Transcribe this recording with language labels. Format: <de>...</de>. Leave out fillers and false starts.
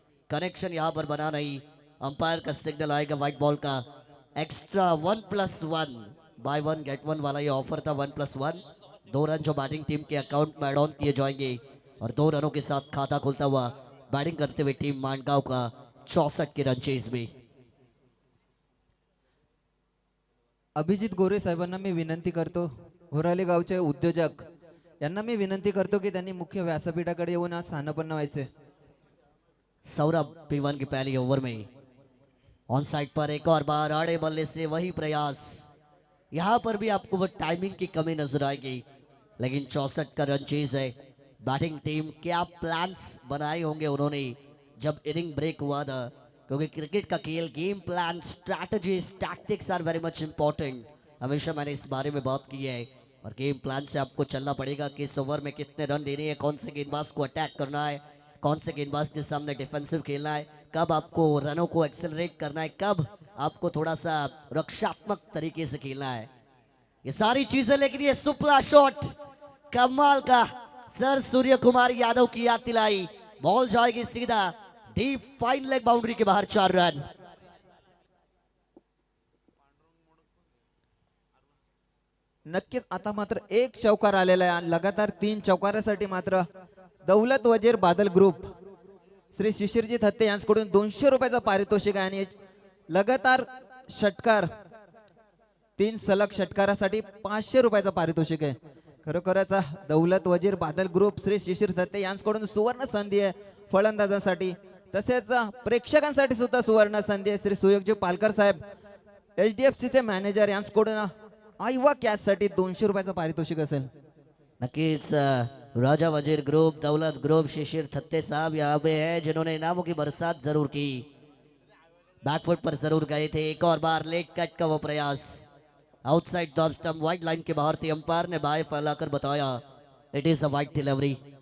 <hi>Connection यहां पर बना नहीं. अंपायर का सिग्नल आएगा व्हाइट बॉल का. एक्स्ट्रा 1+1 बाय 1 गेट 1 वाला ये ऑफर था. 1+1 2 रन जो बैटिंग टीम के अकाउंट में एड ऑन किए जाएंगे और 2 रनों के साथ खाता खुलता हुआ बैटिंग करते हुए टीम मांडगांव का 64 के रन चेज में.</hi> <mr>अभिजित गोरे साहेबांना मी विनंती करतो. होराली गावचे उद्योजक यांना मी विनंती करतो की त्यांनी मुख्य व्यासपीठाकडे येऊन आज स्थानापन्न व्हायचे.</mr> <hi>सौरभ P1 की पहली ओवर में ऑन साइड पर एक और बार आड़े बल्ले से वही प्रयास. यहां पर भी आपको वो टाइमिंग की कमी नजर आएगी, लेकिन 64 का रन चेज है. बैटिंग टीम क्या प्लान्स बनाए होंगे उन्होंने जब इनिंग ब्रेक हुआ था, क्योंकि क्रिकेट का खेल</hi> <en>Game plan strategies tactics are very much important.</en> <hi>हमेशा मैंने इस बारे में बात की है और गेम प्लान से आपको चलना पड़ेगा कि इस ओवर में कितने रन लेने हैं, कौन से गेंदबाज को अटैक करना है, कौन से गेंदबाज के सामने डिफेंसिव खेलना है, कब आपको रनों को एक्सेलरेट करना है, कब आपको थोड़ा सा रक्षात्मक तरीके से खेलना है. ये सारी चीजें, लेकिन ये सुपला शॉट कमाल का सर सूर्य कुमार यादव की याद दिलाई। बॉल जाएगी सीधा डीप फाइन लेग बाउंड्री के बाहर 4 रन।</hi> <mr>नक्कीच आता मात्र एक चौकार आलेला आहे आणि लगातार 3 चौकारासाठी मात्र दौलत वजीर बादल ग्रुप श्री शिशिरजी थत्ते यांच्याकडून 200 रुपयाचा पारितोषिक आहे आणि लगातार षटकार 3 सलग षटकारासाठी 500 रुपयाचा पारितोषिक आहे। खरोखरच दौलत वजीर बादल ग्रुप श्री शिशिर थत्ते यांच्याकडून सुवर्ण संधी आहे फलंदाजांसाठी, तसेच प्रेक्षकांसाठी सुद्धा सुवर्ण संधी आहे। श्री सुयोगजी पालकर साहेब HDFC चे मॅनेजर यांच्याकडून आईवा कॅच साठी 200 रुपयाचा पारितोषिक असेल।</mr> <hi>नक्कीच राजा वजीर ग्रुप, दौलत ग्रुप, शिशिर थत्ते साहब यहाँ पे है जिन्होंने इनामों की बरसात जरूर की। बैकफुट पर जरूर गए थे। एक और बार लेट कट का वो प्रयास outside top stump wide line के बाहर थी। अंपायर ने बाय फैलाकर बताया</hi> <en>It is a wide delivery.</en>